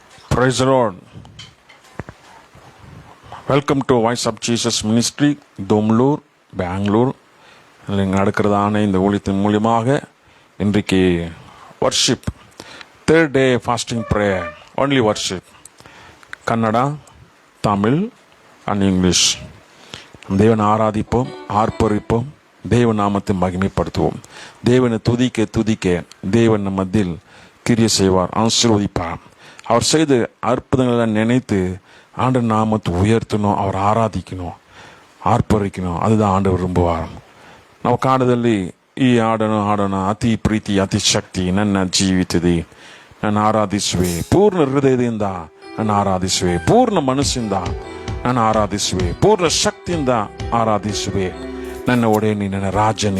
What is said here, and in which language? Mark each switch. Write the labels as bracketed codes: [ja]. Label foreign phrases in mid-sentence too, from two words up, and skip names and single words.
[en] Praise the Lord. Welcome to Voice of Jesus Ministry, தோம்லூர், பெங்களூர். [ta] நடக்கிறதான இந்த ஊழியத்தின் மூலியமாக இன்றைக்கு [en] worship, third day fasting prayer, only worship, Kannada, Tamil and English. [ta] தேவனை ஆராதிப்போம், ஆர்ப்பரிப்போம், தேவ நாமத்தை மகிமைப்படுத்துவோம். தேவனை துதிக்க தேவன் நம் மத்தியில் கிரியை செய்வார், ஆசீர்வதிப்பார். அவர் செய்த அற்புதங்களை நினைத்து ஆண்டவர் நாமத்தை உயர்த்தணும், அவர் ಆರಾಧಿக்கணும், ಆರ್ಪರಿக்கணும். அதுதான் ஆண்டவர் விரும்புவார். [kn] ನಾವು ಕಾಣದಲ್ಲಿ ಈ ಹಾಡೋಣ ಅತಿ ಪ್ರೀತಿ ಅತಿ ಶಕ್ತಿ ನನ್ನ ಜೀವಿತದೆ, ನಾನು ಆರಾಧಿಸುವೆ ಪೂರ್ಣ ಹೃದಯದಿಂದ, ನಾನು ಆರಾಧಿಸುವೆ ಪೂರ್ಣ ಮನಸ್ಸಿಂದ, ನಾನು ಆರಾಧಿಸುವೆ ಪೂರ್ಣ ಶಕ್ತಿಯಿಂದ ಆರಾಧಿಸುವೆ. ನನ್ನ ಒಡೆಯನಿ, ನನ್ನ ರಾಜನೇ.